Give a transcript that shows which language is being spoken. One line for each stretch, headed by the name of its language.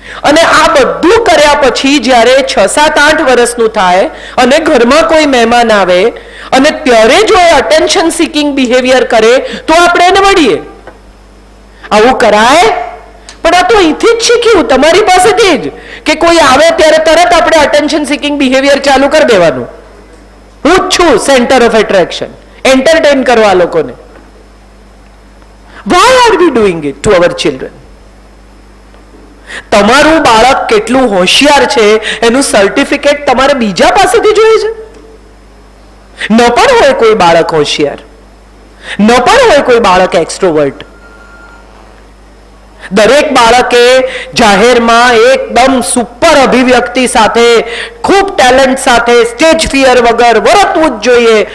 Gujarati: અને આ બધું કર્યા પછી જ્યારે 6, 7, 8 વર્ષનું થાય અને ઘરમાં કોઈ મહેમાન આવે અને ત્યારે જો એ અટેન્શન સિકિંગ બિહેવિયર કરે તો આપણે એને વળીએ. આવું કરાય? પણ આ તો અહીંથી જ શીખ્યું, તમારી પાસેથી જ, કે કોઈ આવે ત્યારે તરત આપણે અટેન્શન સિકિંગ બિહેવિયર ચાલુ કરી દેવાનું. હું જ છું સેન્ટર ઓફ એટ્રેક્શન, એન્ટરટેન કરવા લોકોને.
English: Why are we doing it to our children?
Gujarati: તમારું બાળક કેટલું હોશિયાર છે એનું સર્ટિફિકેટ તમારે બીજા પાસેથી જોઈએ છે? ન પણ હોય કોઈ બાળક હોશિયાર, ન પણ હોય કોઈ બાળક એક્સ્ટ્રોવર્ટ. દરેક બાળકે જાહેરમાં એકદમ સુપર અભિવ્યક્તિ સાથે, ખૂબ ટેલેન્ટ સાથે, સ્ટેજ ફિયર વગર વર્તવું જ જોઈએ.